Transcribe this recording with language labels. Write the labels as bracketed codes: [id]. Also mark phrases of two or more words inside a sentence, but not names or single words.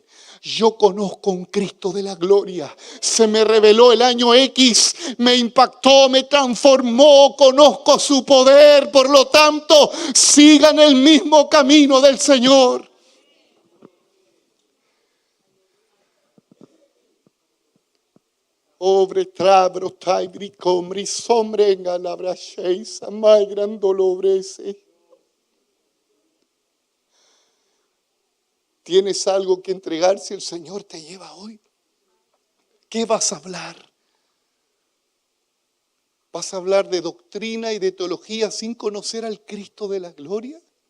[es] Yo conozco un Cristo de la gloria. Se me reveló el año X, me impactó, me transformó, conozco su poder. Por lo tanto, sigan el mismo camino del Señor. Obre trabro taibri comri sombre en galabra sheisa mai gran dolobrese. ¿Tienes algo que entregar si el Señor te lleva hoy? ¿Qué vas a hablar? ¿Vas a hablar de doctrina y de teología sin conocer al Cristo de la gloria?